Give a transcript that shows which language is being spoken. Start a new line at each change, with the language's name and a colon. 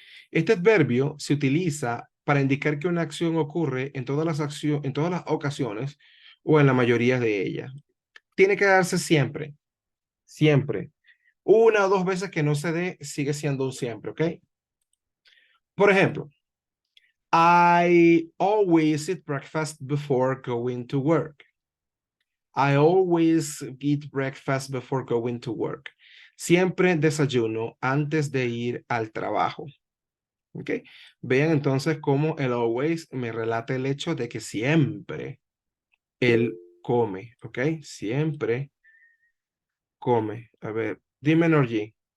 Spanish: Este adverbio se utiliza para indicar que una acción ocurre en todas las ocasiones o en la mayoría de ellas. Tiene que darse siempre, siempre. Una o dos veces que no se dé, sigue siendo un siempre, ¿ok? Por ejemplo,
English: I always eat breakfast before going to work. I always eat breakfast before going to work.
Spanish: Siempre desayuno antes de ir al trabajo. ¿Ok? Vean entonces cómo el always me relata el hecho de que siempre él come. ¿Ok? Siempre come. A ver, dime, Norgy.